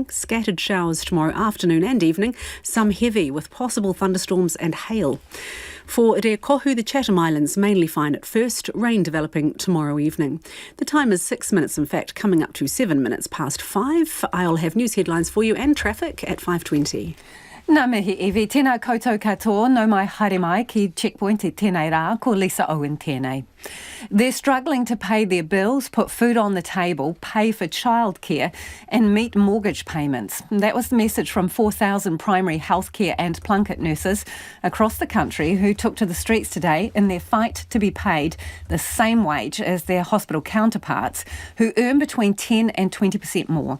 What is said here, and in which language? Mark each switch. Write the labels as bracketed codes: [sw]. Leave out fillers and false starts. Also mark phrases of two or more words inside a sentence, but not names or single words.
[en] Scattered showers tomorrow afternoon and evening, some heavy with possible thunderstorms and hail. For Reakohu, the Chatham Islands, mainly fine at first, rain developing tomorrow evening. The time is 6 minutes, in fact, coming up to 7 minutes past 5. I'll have news headlines for you and traffic at 5:20. [mi] Nā mihi Evie, tēnā koutou katoa, no mai haere mai ki Checkpoint e tēnei rā, ko Lisa Owen tēnei. [en] They're struggling to pay their bills, put food on the table, pay for childcare and meet mortgage payments. That was the message from 4,000 primary healthcare and Plunket nurses across the country who took to the streets today in their fight to be paid the same wage as their hospital counterparts who earn between 10 and 20% more.